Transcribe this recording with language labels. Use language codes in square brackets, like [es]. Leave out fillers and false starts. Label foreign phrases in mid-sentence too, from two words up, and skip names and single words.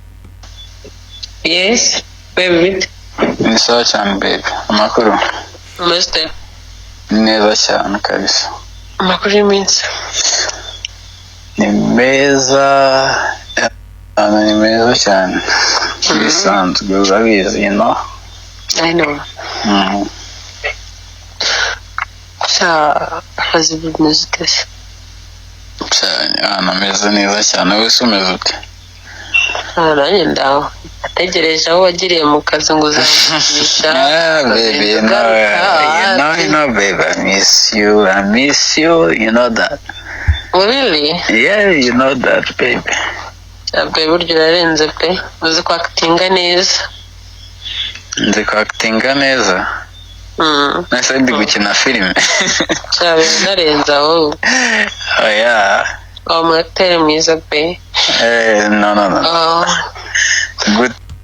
[en] Yes, baby. [rw] Ni sawa cyane baby. Amakuru [en] Mr. [rw] neza cyane kabisa. Amakuru y'iminsi Ni meza cyane. Bisanzwe urabizi no? [en] I know. [rw] Hazi bimeze gute? Ameze neza cyane. Wese umeze ute? Nanjye ndaho ategereje aho wagiriye mu kazi ngo uzamugisha. [en] Baby, you know baby, I miss you, you know that. Really? Yeah, you know that baby. [rw] Baby buryo urarenze pe, uzi ko actinga neza. Nzi ko actinga neza. Nasa ndi gukina filime. Cyabe narenze aho. Oya. Mu acteur mwiza pe. [en] No. Good.